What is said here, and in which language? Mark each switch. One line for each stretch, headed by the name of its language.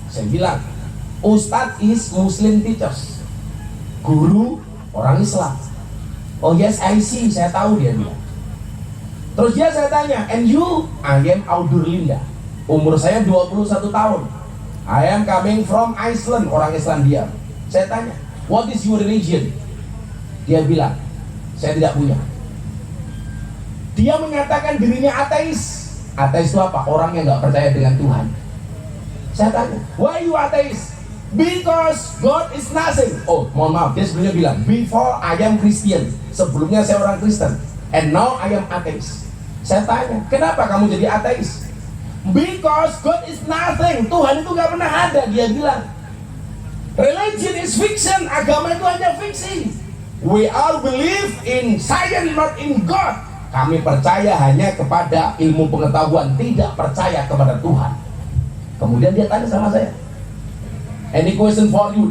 Indonesian: Saya bilang, Ustadz
English: is Muslim teachers,
Indonesian: guru orang Islam.
English: Oh yes, I see,
Indonesian: saya tahu, dia bilang. Terus saya tanya,
English: and you? I am
Indonesian: Audurlinda. Umur saya 21 tahun.
English: I am coming from Iceland,
Indonesian: orang Islandia. Saya tanya,
English: what is your religion?
Indonesian: Dia bilang, saya tidak punya. Dia menyatakan dirinya ateis. Ateis itu apa? Orang yang nggak percaya dengan Tuhan. Saya tanya,
English: why you ateis? Because God is nothing. Oh,
Indonesian: mohon maaf, dia sebelumnya bilang,
English: before I am Christian.
Indonesian: Sebelumnya saya orang Kristen.
English: And now I am ateis.
Indonesian: Saya tanya, kenapa kamu jadi ateis?
English: Because God is nothing.
Indonesian: Tuhan itu nggak pernah ada, dia bilang.
English: Religion is fiction.
Indonesian: Agama itu hanya fiksi.
English: We all believe in science, not in God.
Indonesian: Kami percaya hanya kepada ilmu pengetahuan, tidak percaya kepada Tuhan. Kemudian dia tanya sama saya,
English: any question for you?